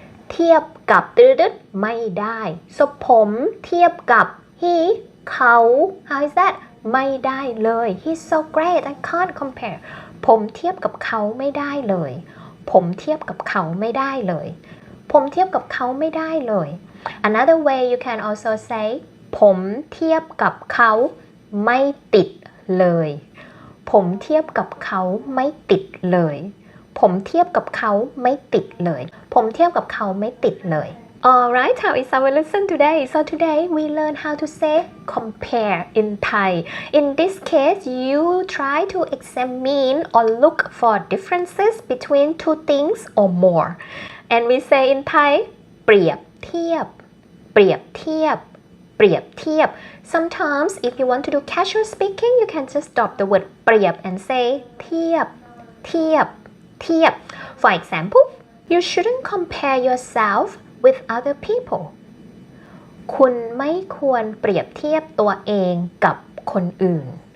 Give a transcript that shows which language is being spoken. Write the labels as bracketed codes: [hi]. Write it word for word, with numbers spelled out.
[th] เทียบกับตึ๊ดๆไม่ได้สผมเทียบกับ he เขา [en] how is that [th] ไม่ได้เลย [en] he's so great I can't compare [th] ผมเทียบกับเขาไม่ได้เลยผมเทียบกับเขาไม่ได้เลยผมเทียบกับเขาไม่ได้เลย [en] another way you can also say [th] ผมเทียบกับเขาไม่ติดเลย ผมเทียบกับเขาไม่ติดเลยผมเทียบกับเขาไม่ติดเลยผมเทียบกับเขาไม่ติดเลย [en] Alright, how is our lesson today? So today we learn how to say compare in Thai. In this case, you try to examine or look for differences between two things or more. And we say in Thai, [th] เปรียบเทียบเปรียบเทียบเปรียบเทียบ [en] sometimes if you want to do casual speaking you can just drop the word เปรียบ and say [th] เทียบเทียบเทียบ [en] for example you shouldn't compare yourself with other people [th] คุณไม่ควรเปรียบเทียบตัวเองกับคนอื่น